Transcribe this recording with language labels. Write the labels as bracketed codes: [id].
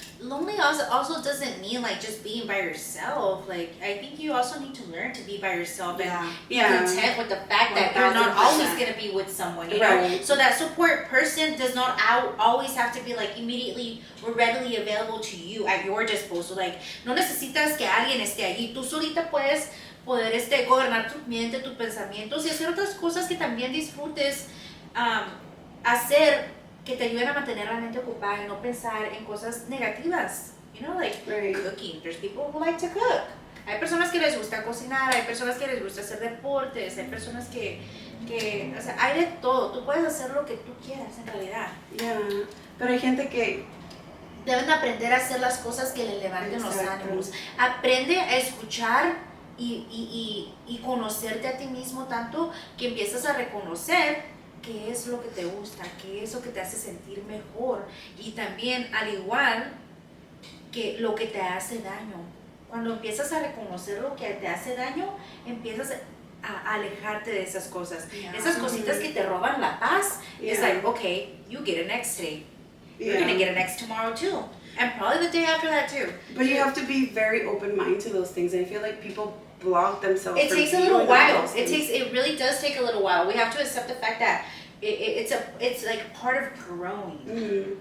[en] Lonely also doesn't mean like just being by yourself. Like I think you also need to learn to be by yourself and be content with the fact that you're not always gonna be with someone. You know? So that support person does not always have to be like immediately or readily available to you at your disposal. [es] Like no necesitas que alguien esté allí. Tú solita puedes poder gobernar tu mente, tus pensamientos y hacer otras cosas que también disfrutes hacer que te ayuden a mantener la mente ocupada y no pensar en cosas negativas. [en] Like cooking. There's people who like to cook. [es] Hay personas que les gusta cocinar, hay personas que les gusta hacer deportes, hay personas que o sea, hay de todo. Tú puedes hacer lo que tú quieras en realidad. Yeah. Pero hay gente que deben aprender a hacer las cosas que le levanten los ánimos. Aprende a escuchar y conocerte a ti mismo tanto que empiezas a reconocer qué es lo que te gusta, qué es lo que te hace sentir mejor y también al igual que lo que te hace daño. Cuando empiezas a reconocer lo que te hace daño, empiezas a alejarte de esas cosas. Esas cositas que te roban la paz, [en] it's like, okay, you get an X today. You're going to get an X tomorrow too. And probably the day after that too. But you have to be very open-minded to those things. And I feel like people block themselves. It takes a little while. It really does take a little while. We have to accept the fact that it's like part of growing. Mm-hmm.